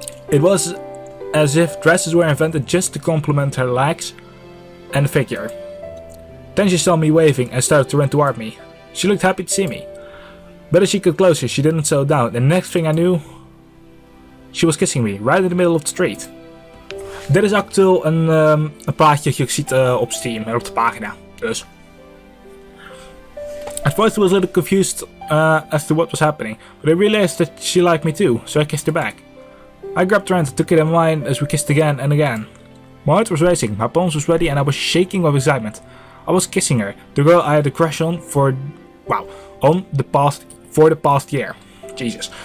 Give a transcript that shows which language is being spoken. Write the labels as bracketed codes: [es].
[en] It was as if dresses were invented just to complement her legs and figure. Then she saw me waving and started to run toward me. She looked happy to see me. But as she got closer, she didn't slow down, and the next thing I knew, she was kissing me, right in the middle of the street. [nl] Dit is actueel een plaatje dat je ziet op Steam en op de pagina. Dus. [en] At first I was a little confused as to what was happening, but I realized that she liked me too, so I kissed her back. I grabbed her hand and took it in mine as we kissed again and again. My heart was racing, my palms were sweaty and I was shaking with excitement. I was kissing her, the girl I had a crush on for the past year. Jesus.